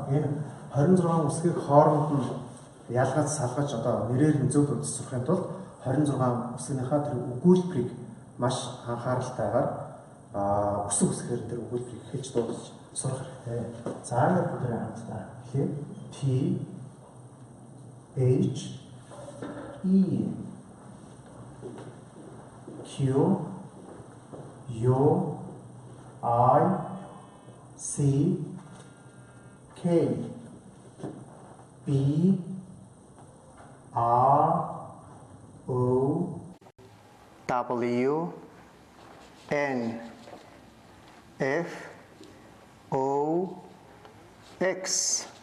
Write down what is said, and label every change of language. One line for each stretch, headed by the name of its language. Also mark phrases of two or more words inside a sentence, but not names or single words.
Mongolian: Энэ 26 үсгийг хооронд нь ялгаж салгаж нэрээр нь зөв төвд сурахын тулд 26 үсгийнхаа тэр өгүүлбэрийг маш анхааралтайгаар үсэг үсгээр тэр өгүүлбэрийг хэлж дуудаж сурах хэрэгтэй. За ингээд бүгдээ хамтдаа хэлээ.
English: T H E Q U I C K B R O W N F O X